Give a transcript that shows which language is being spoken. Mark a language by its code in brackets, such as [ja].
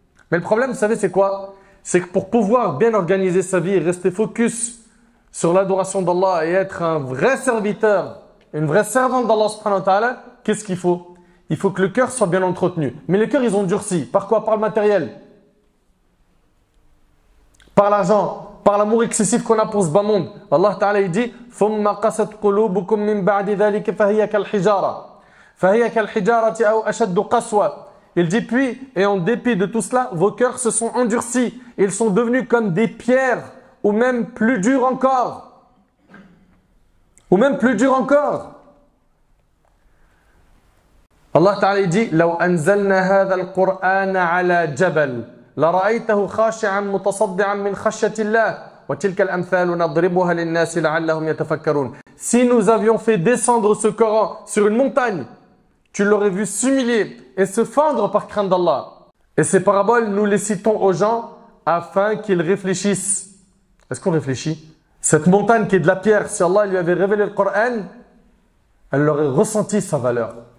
[fr] Mais le problème, vous savez, c'est quoi? C'est que pour pouvoir bien organiser sa vie et rester focus sur l'adoration d'Allah et être un vrai serviteur, une vraie servante d'Allah subhanahu wa ta'ala, qu'est-ce qu'il faut? Il faut que le cœur soit bien entretenu. Mais les cœurs, ils ont durci. Par quoi? Par le matériel. Par l'argent. Par l'amour excessif qu'on a pour ce bas monde. Allah Ta'ala, il dit [ar] ثُمَّ قَسَتْ قُلُوبُكُم مِّن بَعْدِ ذَلِكَ فَهِيَ كَالْحِجَارَةِ فَهِيَ كَالْحِجَارَةِ أَوْ أَشَدُّ قَسْوَةً. [fr] Il dit puis, et en dépit de tout cela, vos cœurs se sont endurcis. Ils sont devenus comme des pierres, ou même plus durs encore. Ou même plus durs encore. Allah Ta'ala dit [ar] لو أنزلنا هذا القرآن على جبل لرأيته خاشعا متصدعا من خشية الله وتلك الأمثال نضربها للناس لعلهم يتفكرون. [fr] Si nous avions fait descendre ce Coran sur une montagne, tu l'aurais vu s'humilier et se fendre par crainte d'Allah. Et ces paraboles, nous les citons aux gens afin qu'ils réfléchissent. Est-ce qu'on réfléchit? Cette montagne qui est de la pierre, si Allah lui avait révélé le Coran, elle aurait ressenti sa valeur.